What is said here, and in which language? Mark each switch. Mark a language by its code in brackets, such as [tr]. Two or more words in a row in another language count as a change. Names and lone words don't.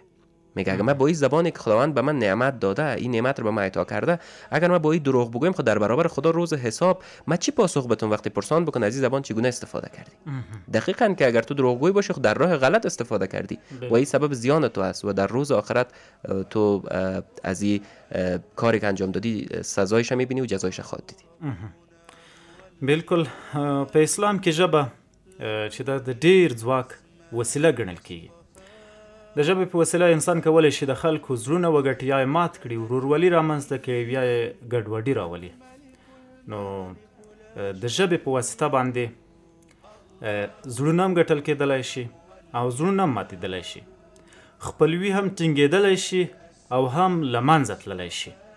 [fa] میگه اگر من با این زبانی که خداوند به من نعمت داده، این نعمت رو به من عطا کرده، اگر من با این دروغ بگویم خود در برابر خدا روز حساب من چی پاسخ بتون وقتی پرسان بکنه از این زبان چگونه استفاده کردی؟ دقیقاً که اگر تو دروغگویی باشی خود در راه غلط استفاده کردی و این سبب زیان تو است و در روز آخرت تو از این کاری که انجام دادی سزایش میبینی و جزایش خواهد دیدی. بالکل. [ps] په اسلام کې ژبه چې د ډیر ځواک وسیله ګڼل کیږي. د ژبې په وسیله انسان کولی شي د خلکو زړونه وګټي، یا یې مات کړي، ورورولي رامنځته کړي، یا یې ګډوډي راولي. نو د ژبې په واسطه باندې زړونه هم ګټل کېدلی شي او زړونه هم ماتېدلی شي، خپلوي هم ټینګېدلی شي او هم له منځه تللی شي.